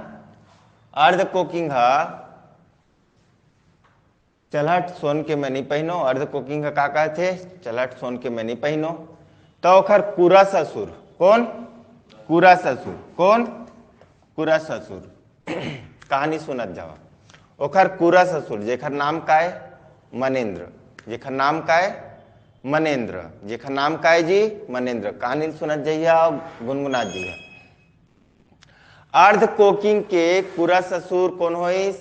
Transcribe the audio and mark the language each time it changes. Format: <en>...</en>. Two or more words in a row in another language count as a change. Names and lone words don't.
<hne>अर्ध कोकिंग चलहट सोन के मैं नहीं पहनो। अर्ध कोकिंग का कहते? चलहट सोन के मैं नहीं पहनो। तो ओखर पूरा ससुर कौन? पूरा ससुर कौन? पूरा ससुर। कहानी सुनत जावा। ओखर पूरा ससुर जेखर नाम का है? मनेन्द्र। जेखर नाम का है? मनेन्द्र। जेखर नाम का है जी? मनेन्द्र। कहानी सुनत जाइए और गुनगुना जाइए। अर्ध कोकिंग के पूरा ससुर कौन होइस?</hne>